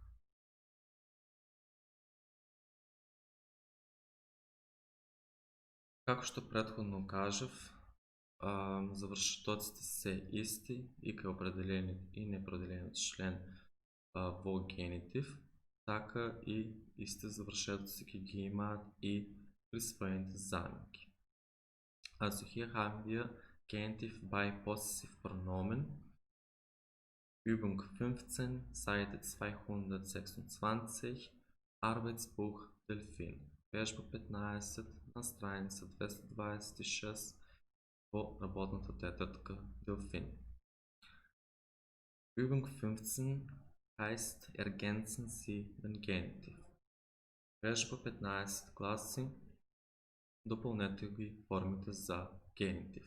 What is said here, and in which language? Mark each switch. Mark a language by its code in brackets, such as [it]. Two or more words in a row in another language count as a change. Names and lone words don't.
[mk] Како што претходно кажав, завршетоците се исти и кај определениот и неопределениот член во генитив, така и исти завршетоци ќе ги имаат и присвоените заменки. [de] Also hier haben wir Genitiv bei Possessivpronomen. Übung 15, Seite 226, Arbeitsbuch Delfin. [mk] Вежба 15 на страница 226 во работната тетрадка Delfin. [de] Übung 15 heißt Ergänzen Sie den Genitiv. [mk] Вежба 15 гласи допълнете ги формите за генитив.